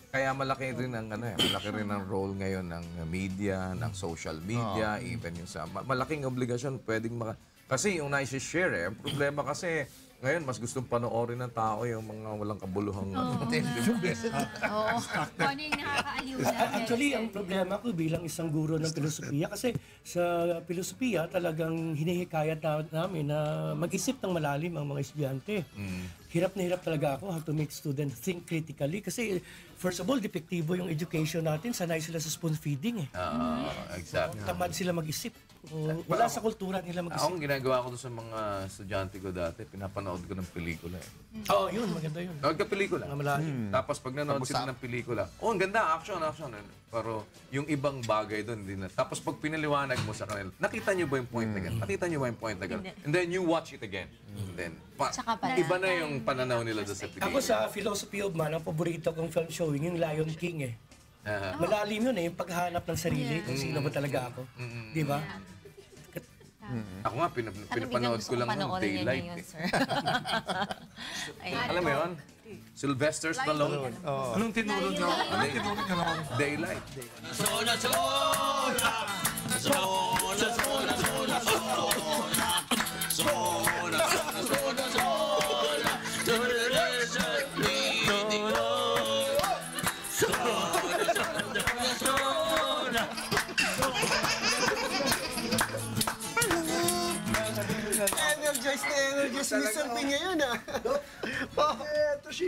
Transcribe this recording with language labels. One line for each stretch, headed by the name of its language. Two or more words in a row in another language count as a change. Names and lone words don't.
Filipino: Kaya malaki rin ang role ngayon ng media, ng
English: social media,
Filipino: even yung sa malaking obligasyon pwedeng kasi yung nai-share problema kasi ngayon, mas gustong panoorin ng tao yung mga walang kabuluhang... Kung ano yung nakakaaliw na. Actually, ang problema ko bilang isang guro ng filosofiya, kasi sa filosofiya talagang hinihikayat namin na mag-isip ng malalim ang mga estudyante. Hirap na hirap talaga ako
English: how to make students think critically
Filipino: kasi
English: first of all,
Filipino: depektibo yung education natin. Sanay sila sa
English: spoon feeding
Filipino: eh. Exactly. Tamad sila mag-isip. Wala sa kultura nila mag-isip. Ang ginagawa ko doon sa mga estudyante ko dati, pinapanood ko ng pelikula eh. Yun, maganda yun. Nagka-pelikula. Tapos pag nanood sila ng pelikula, ang ganda, action. Pero yung ibang bagay doon, hindi na. Tapos pag pinaliwanag mo sa kanila, nakita niyo ba yung point na gano'n? Nakita niyo ba yung point na gano'n?
English: And then you watch it again. And then,
Filipino: iba na yung pananaw nila doon sa pelikula. Ako sa Philosophy of Man, ang paborito kong
English: film showing,
Filipino: yung Lion King eh. Malalim yun eh, yung paghanap ng sarili, kung sino ba talaga ako. Di ba? Ako nga, pinapanood ko lang ng Daylight. Alam mo yun? Sylvester Stallone. Anong tinuro niyo? Daylight. Sola, sola! Sola, sola, sola, sola! Sola, sola, sola, sola! Energize, Mr. Piña yun ah. Eto si...